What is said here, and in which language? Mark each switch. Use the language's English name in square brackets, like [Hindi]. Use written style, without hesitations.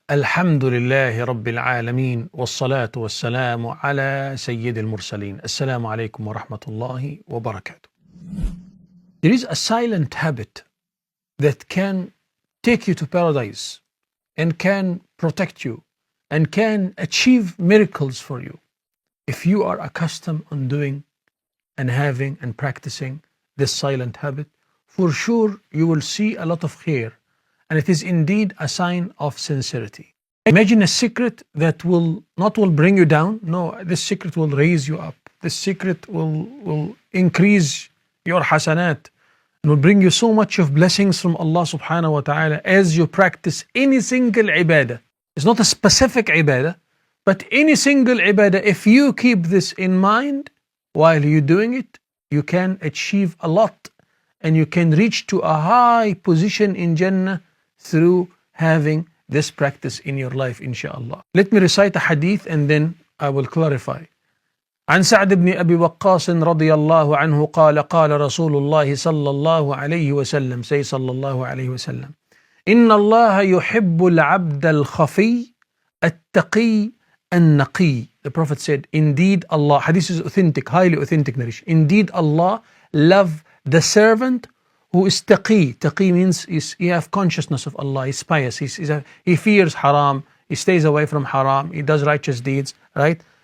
[Arabic] الحمد لله رب العالمين، والصلاة والسلام على سيد المرسلين. السلام عليكم ورحمة الله وبركاته. [English] There is a silent habit that can take you to paradise and can protect you and can achieve miracles for you if you are accustomed on doing and having and practicing this silent habit. For sure you will see a lot of khair, and it is indeed a sign of sincerity. Imagine a secret that will bring you down. No, this secret will raise you up. This secret will increase your hasanat and will bring you so much of blessings from Allah subhanahu wa ta'ala as you practice any single ibadah. It's not a specific ibadah, but any single ibadah. If you keep this in mind while you're doing it, you can achieve a lot and you can reach to a high position in Jannah through having this practice in your life, inshallah. Let me recite a hadith and then I will clarify. [Arabic] عن سعد بن أبي وقاص رضي الله عنه قال قال رسول الله صلى الله عليه وسلم, say صلى الله عليه وسلم, إن الله يحب العبد الخفي التقي النقي. [English] The Prophet said, indeed Allah, hadith is authentic, highly authentic narration. Indeed Allah love the servant who is taqi. Taqi means he have consciousness of Allah, he's pious, he fears haram, he stays away from haram, he does righteous deeds, right?